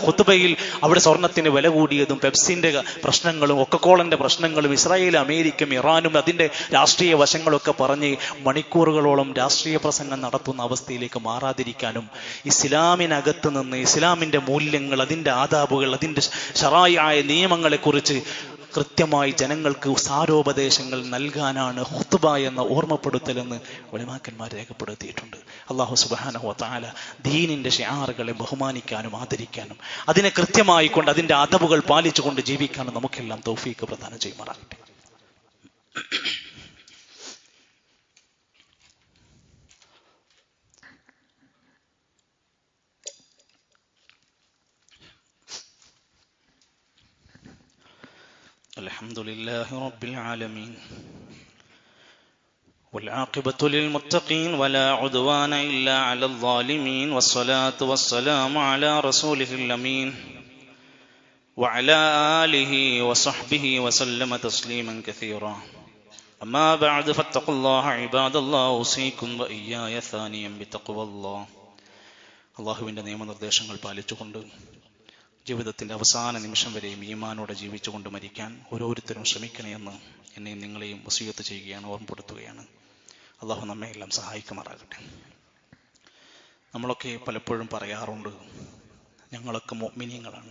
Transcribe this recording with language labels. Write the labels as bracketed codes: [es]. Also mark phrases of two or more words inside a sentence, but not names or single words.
[ml] ഖുത്ബയിൽ അവിടെ സ്വർണത്തിന് വില കൂടിയതും പെപ്സിന്റെ പ്രശ്നങ്ങളും കൊക്കക്കോളന്റെ പ്രശ്നങ്ങളും ഇസ്രായേൽ, അമേരിക്കയും ഇറാനും അതിന്റെ രാഷ്ട്രീയ വശങ്ങളൊക്കെ പറഞ്ഞ് മണിക്കൂറുകളോളം രാഷ്ട്രീയ പ്രസംഗം നടത്തുന്ന അവസ്ഥയിലേക്ക് മാറാതിരിക്കാനും ഇസ്ലാമിനകത്ത് നിന്ന് ഇസ്ലാമിന്റെ മൂല്യങ്ങൾ, അതിന്റെ ആദാബുകൾ, അതിന്റെ ശറായിയായ നിയമങ്ങളെക്കുറിച്ച് കൃത്യമായി ജനങ്ങൾക്ക് സാരോപദേശങ്ങൾ നൽകാനാണ് ഖുത്ബ എന്ന ഓർമ്മപ്പെടുത്തലെന്ന് ഉലമാക്കന്മാർ രേഖപ്പെടുത്തിയിട്ടുണ്ട്. [ar] الله سبحانه وتعالى [ml] ദീനിന്റെ ശിആറുകളെ ബഹുമാനിക്കാനും ആദരിക്കാനും അതിനെ കൃത്യമായി കൊണ്ട് അതിന്റെ അദബുകൾ പാലിച്ചുകൊണ്ട് ജീവിക്കാനും നമുക്കെല്ലാം തൗഫീഖ് പ്രദാനം ചെയ്യുമാറാകട്ടെ. [ar] الحمد لله رب العالمين والعاقبة للمتقين ولا عدوان إلا على الظالمين والصلاة والسلام على رسوله الأمين وعلى آله وصحبه وسلم تسليما كثيرا أما بعد فاتقوا الله عباد الله أوصيكم وإياي ثانيا بتقوى الله. [ml] അല്ലാഹുവിന്റെ നിയമനിർദ്ദേശങ്ങൾ പാലിച്ചുകൊണ്ട് ജീവിതത്തിന്റെ അവസാന നിമിഷം വരെയും ഈമാനോടെ ജീവിച്ചുകൊണ്ട് മരിക്കാൻ ഓരോരുത്തരും ശ്രമിക്കണമെന്ന് എന്നെയും നിങ്ങളെയും വസിയത്ത് ചെയ്യുകയാണ്, ഓർമ്മപ്പെടുത്തുകയാണ്. അള്ളാഹു നമ്മെ എല്ലാം സഹായിക്കുമാറാകട്ടെ. നമ്മളൊക്കെ പലപ്പോഴും പറയാറുണ്ട്, ഞങ്ങളൊക്കെ മുഅ്മിനീങ്ങളാണ്.